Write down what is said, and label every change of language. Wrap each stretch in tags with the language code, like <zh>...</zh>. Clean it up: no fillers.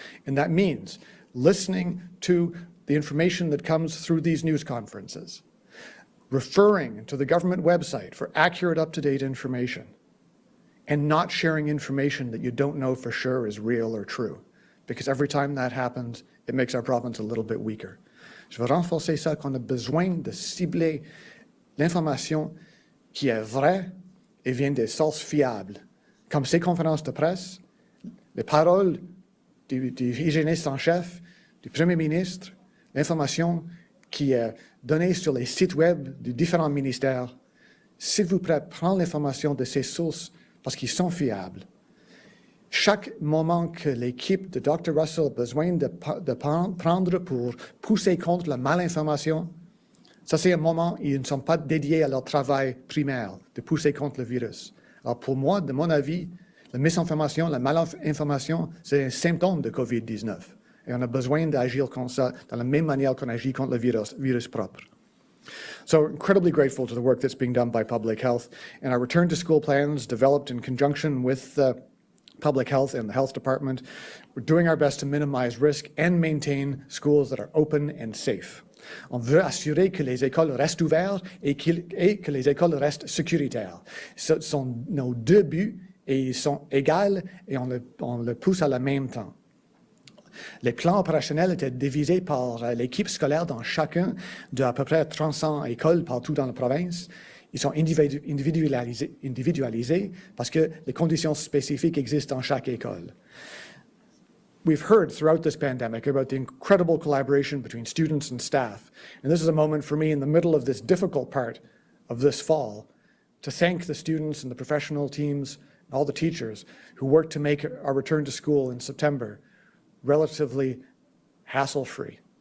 <en>And that means listening to the information that comes through these news conferences, referring to the government website for accurate, up-to-date information, and not sharing information that you don't know for sure is real or true. Because every time that happens, it makes our province a little bit weaker.</en> <fr>Je veux renforcer ça qu'on a besoin de cibler l'information qui est vraie et vient des sources fiables. Comme ces conférences de presse, les paroles du hygiéniste en chef, du Premier ministre, l'information qui est données sur les sites web des différents ministères. S'il vous plaît, prenez l'information de ces sources parce qu'ils sont fiables. Chaque moment que l'équipe de Dr. Russell a besoin de prendre pour pousser contre la malinformation, ça c'est un moment où ils ne sont pas dédiés à leur travail primaire, de pousser contre le virus. Alors pour moi, de mon avis, la misinformation, la malinformation, c'est un symptôme de COVID-19. Et on a besoin d'agir comme ça, de la même manière qu'on agit contre le virus propre.</fr> <en>So incredibly grateful to the work that's being done by Public Health and our return to school plans developed in conjunction with Public Health and the Health Department. We're doing our best to minimize risk and maintain schools that are open and safe.</en> <fr>On veut assurer que les écoles restent ouvertes et que les écoles restent sécuritaires. Ce sont nos deux buts et ils sont égaux et on le pousse à la même temps. Les plans opérationnels étaient divisés par l'équipe scolaire dans chacun de à peu près 300 écoles partout dans la province. Ils sont individualisés parce que les conditions spécifiques existent dans chaque école.</fr> <en>We've heard throughout this pandemic about the incredible collaboration between students and staff. And this is a moment for me in the middle of this difficult part of this fall to thank the students and the professional teams and all the teachers who worked to make our return to school in September relatively hassle-free.</en>